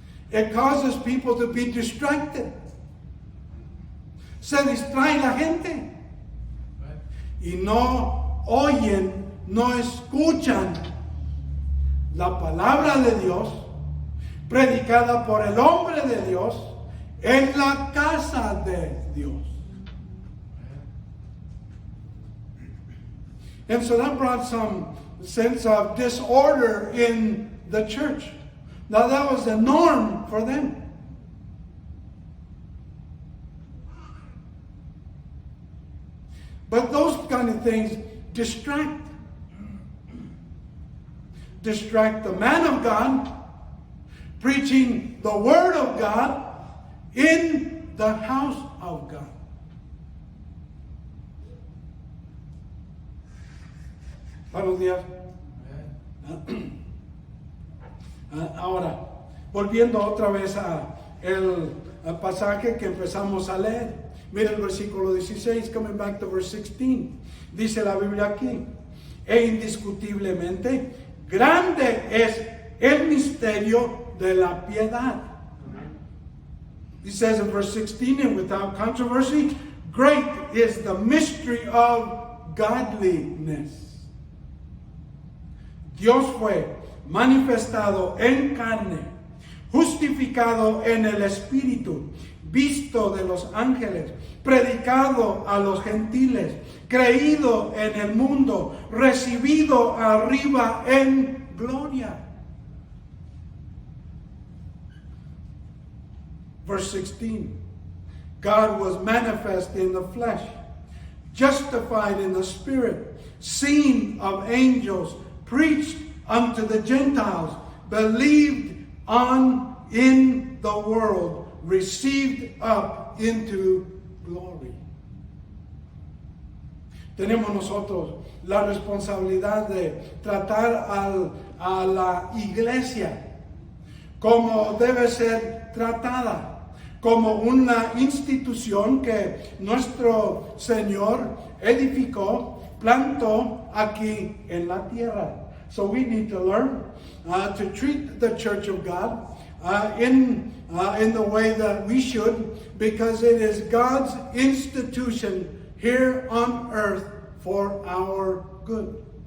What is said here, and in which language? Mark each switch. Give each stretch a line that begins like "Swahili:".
English: It causes people to be distracted.
Spanish: Se distrae la gente. Y no oyen, no escuchan la palabra de Dios predicada por el hombre de Dios en la casa de Dios.
English: And so that brought some sense of disorder in the church. Now that was the norm for them. But those kind of things distract the man of God preaching the word of God in the house of God.
Spanish: Buenos días. Ahora, volviendo otra vez al pasaje que empezamos a leer. Mira el versículo 16,
English: coming back to verse 16.
Spanish: Dice la Biblia aquí: e indiscutiblemente grande es el misterio de la piedad.
English: He says in verse 16, and without controversy, great is the mystery of godliness.
Spanish: Dios fue manifestado en carne, justificado en el Espíritu, visto de los ángeles, predicado a los gentiles, creído en el mundo, recibido arriba en gloria.
English: Verse 16, God was manifest in the flesh, justified in the spirit, seen of angels, preached unto the Gentiles, believed on in the world, received up into glory.
Spanish: Tenemos nosotros la responsabilidad de tratar a la iglesia como debe ser tratada, como una institución que nuestro Señor edificó, plantó aquí en la tierra.
English: So we need to learn to treat the church of God in the way that we should, because it is God's institution here on earth for our good.